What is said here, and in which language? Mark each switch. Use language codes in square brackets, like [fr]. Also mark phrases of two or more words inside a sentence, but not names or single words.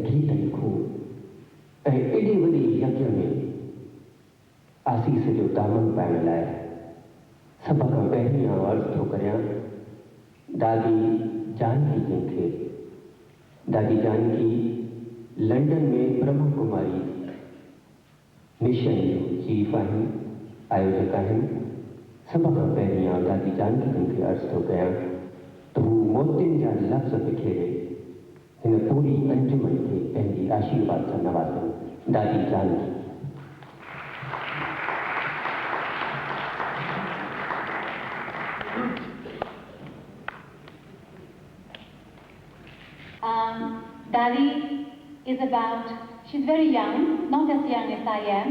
[sd] गीत लिखूं ऐं एॾी वॾी यज्ञ में आसीस जो दामन पाइण लाइ सभ खां पहिरीं आउं अर्ज़ु थो करियां दादी जानकी जंहिंखे दादी जानकी लंडन में ब्रह्मा कुमारी [en] mission chief [sd] आहिनि, आयोजक आहिनि। सभ खां पहिरीं आउं दादी जानकी जंहिंखे अर्ज़ु थो कयां त हू मोतियुनि जा लफ़्ज़ बिखेरे हिन पूरी अंजुमन खे पंहिंजी आशीर्वाद सां नवाज़नि। दादी जानकी। [en] Dadi is she's very young, not as young as I am.